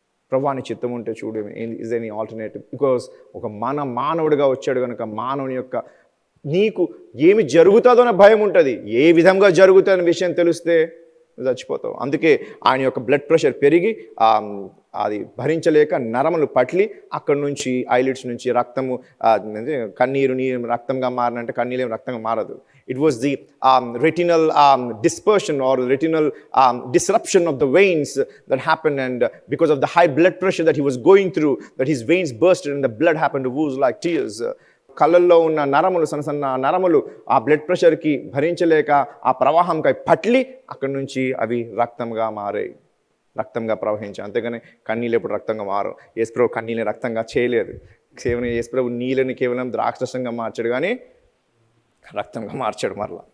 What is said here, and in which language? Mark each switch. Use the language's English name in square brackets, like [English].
[Telugu] ప్రభువాని చిత్తం ఉంటే చూడు, [English] Is any alternative? Because [Telugu] ఒక మానవుడిగా వచ్చాడు కనుక మానవుని యొక్క నీకు ఏమి జరుగుతుందో అనే భయం ఉంటుంది. ఏ విధంగా జరుగుతుందనే విషయం తెలిస్తే చచ్చిపోతావు. అందుకే ఆయన యొక్క బ్లడ్ ప్రెషర్ పెరిగి అది భరించలేక నరములు పట్లి అక్కడి నుంచి ఐలిడ్స్ నుంచి రక్తము కన్నీరు రక్తంగా మారినంటే కన్నీరు రక్తంగా మారదు. [English] It was the retinal dispersion or retinal disruption of the veins that happened, and because of the high blood pressure that he was going through, that his veins bursted and the blood happened to ooze like tears. [Telugu] కళ్ళల్లో ఉన్న నరములు, సన్న నరములు ఆ blood ప్రెషర్కి భరించలేక ఆ ప్రవాహంకై పట్లి అక్కడి నుంచి అవి రక్తంగా మారాయి, రక్తంగా ప్రవహించాయి. అంతేగాని కన్నీళ్ళు ఎప్పుడు రక్తంగా మారు. యేసుప్రభు కన్నీళ్ళని రక్తంగా చేయలేదు. కేవలం యేసుప్రభు నీళ్ళని కేవలం ద్రాక్షరసంగా మార్చాడు, కానీ రక్తంగా మార్చాడు మరలా.